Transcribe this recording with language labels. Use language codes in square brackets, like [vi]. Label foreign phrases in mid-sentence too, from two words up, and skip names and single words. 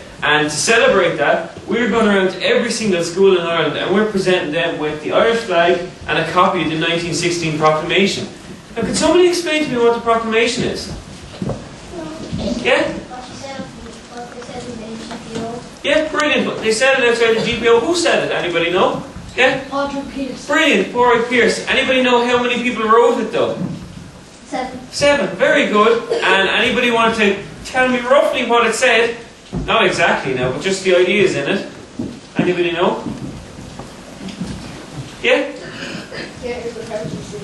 [en] And to celebrate that, we're going around to every single school in Ireland and we're presenting them with the Irish flag and a copy of the 1916 Proclamation. Now, can somebody explain to me what the Proclamation is? Yeah? What they said in the GPO. Yeah, brilliant. They said it outside the GPO. Who said it? Anybody know? Yeah? Padraig Pearse. Brilliant. Padraig Pearse. Anybody know how many people wrote it though? 7. 7. Very good. And anybody want to tell me roughly what it said? Not exactly now, but just the ideas in it. Anybody know? Yeah? Get independence.